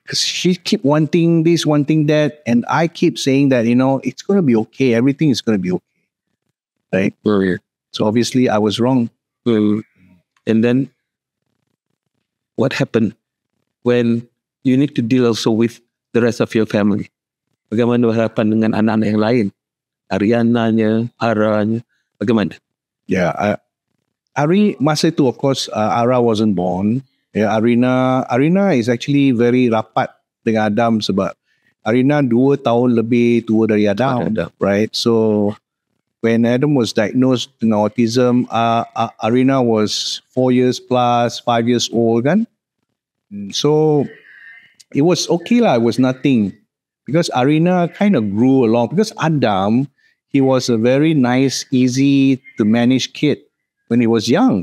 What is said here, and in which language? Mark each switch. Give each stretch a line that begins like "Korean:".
English: Because she keep wanting this, wanting that, and I keep saying that, it's going to be okay, everything is going to be okay. Right? So obviously I was wrong. And then what happened when you need to deal also with the rest of your family?
Malay: Bagaimana harapan dengan anak-anak yang lain? Ariananya, Aranya, bagaimana?
English: Yeah, Ari
Malay: masa itu
English: of course Ara wasn't born.
Malay: Yeah, Arina
English: is actually very
Malay: rapat dengan Adam sebab Arina 2 tahun lebih tua dari Adam.
English: Right? So when Adam was diagnosed with autism, Arina was 4 years plus, 5 years old kan. So it was okay lah, it was nothing. Because Arina kind of grew along. Because Adam, he was a very nice, easy to manage kid when he was young.